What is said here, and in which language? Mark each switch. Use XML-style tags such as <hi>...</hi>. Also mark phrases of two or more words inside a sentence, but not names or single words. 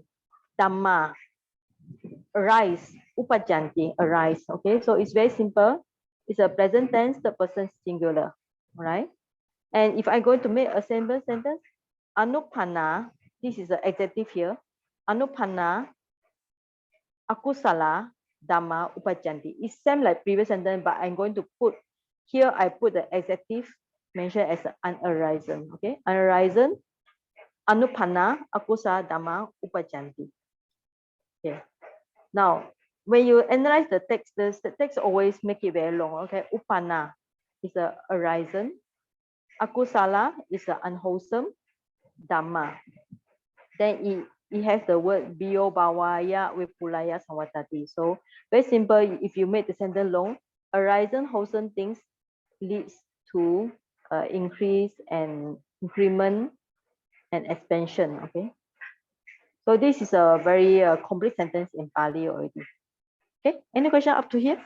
<en>Dhamma. Arise. Upajanti. Arise. Okay. So it's very simple. It's a present tense, third person singular. All right. And if I'm going to make a simple sentence, anupana. This is the adjective here.</en> <pi>Anupana akusala dhamma upajanti.</pi> <en>It's same like previous sentence, but I'm going to put here, I put the adjective mentioned as unarisen. Okay, unarisen,</en> <pi>anupanna, akusala dhamma upajanti.</pi> <en>Okay, now when you analyze the text, the text always make it very long. Okay, upanna is a arisen, akusala is a unwholesome dhamma. Then it has the word</en> <pi>bio bhavaya vipulaya saṃvattati.</pi> <en>So very simple. If you make the sentence long, arisen wholesome things leads to increase and increment and expansion. Okay. So this is a very complete sentence in Pali already. Okay. Any question up to here?</en>